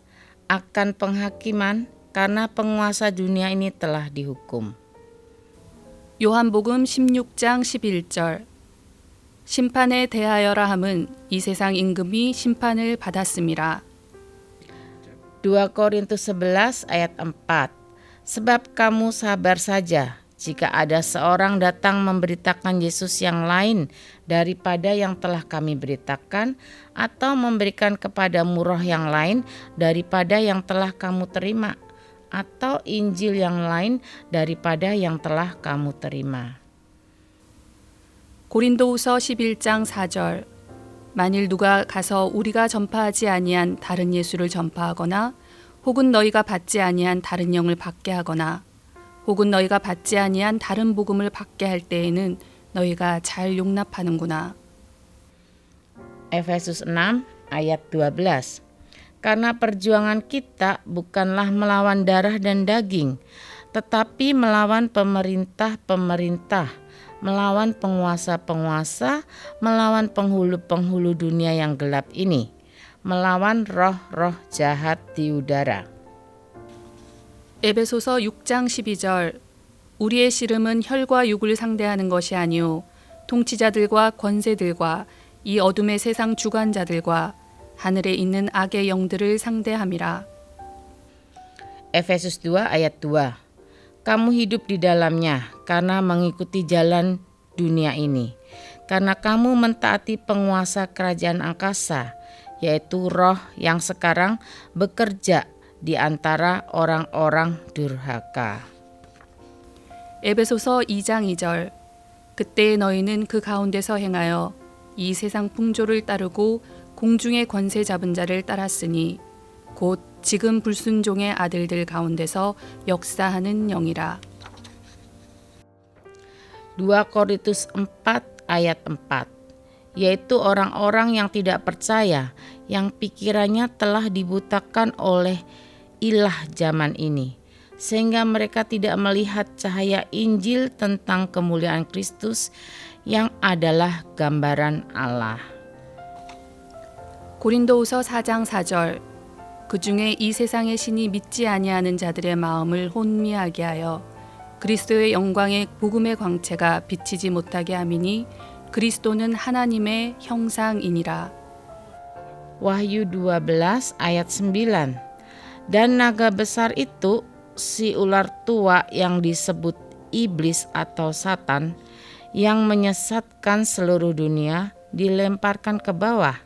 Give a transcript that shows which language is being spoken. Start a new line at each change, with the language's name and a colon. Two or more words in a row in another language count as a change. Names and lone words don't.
Indonesian: Akan penghakiman, karena penguasa dunia ini telah dihukum.
Korean: 요한복음 16장 11절. 심판에 대하여라 함은 이 세상 임금이 심판을 받았음이라.
Indonesian: 2 Korintus 11 ayat 4. Sebab kamu sabar saja jika ada seorang datang memberitakan Yesus yang lain daripada yang telah kami beritakan, atau memberikan kepadamu roh yang lain daripada yang telah kamu terima, atau Injil yang lain daripada yang telah kamu terima.
Korean: 고린도후서 11장 4절. 만일 누가 가서 우리가 전파하지 아니한 다른 예수를 전파하거나 혹은 너희가 받지 아니한 다른 영을 받게 하거나 혹은 너희가 받지 아니한 다른 복음을 받게 할 때에는 너희가 잘 용납하는구나.
Indonesian: Efesus 6 ayat 12. Karena perjuangan kita bukanlah melawan darah dan daging, tetapi melawan pemerintah-pemerintah, melawan penguasa-penguasa, melawan penghulu-penghulu dunia yang gelap ini, melawan roh-roh jahat di udara.
Korean: 에베소서 6장 12절. 우리의 씨름은 혈과 육을 상대하는 것이 아니요 통치자들과 권세들과 이 어둠의 세상 주관자들과 하늘에 있는 악의 영들을 상대함이라.
Indonesian: Efesus 2 ayat 2. Kamu hidup di dalamnya karena mengikuti jalan dunia ini, karena kamu mentaati penguasa kerajaan angkasa, yaitu roh yang sekarang bekerja di antara orang-orang durhaka.
Korean: 에베소서 2장 2절. 그때 너희는 그 가운데서 행하여 이 세상 풍조를 따르고 공중의 권세 잡은 자를 따랐으니 곧 지금 불순종의 아들들 가운데서 역사하는 영이라.
Indonesian: 2 Korintus 4 ayat 4. Yaitu orang-orang yang tidak percaya, yang pikirannya telah dibutakan oleh ilah zaman ini, sehingga mereka tidak melihat cahaya Injil tentang kemuliaan Kristus yang adalah gambaran Allah.
Korean: 고린도후서 4장 4절. 그 중에 이 세상의 신이 믿지 아니하는 자들의 마음을 혼미하게 하여 그리스도의 영광의 복음의 광채가 비치지 못하게 함이니 그리스도는 하나님의 형상이니라.
Indonesian: Wahyu 12 ayat 9. Dan naga besar itu, si ular tua yang disebut iblis atau Satan, yang menyesatkan seluruh dunia, dilemparkan ke bawah.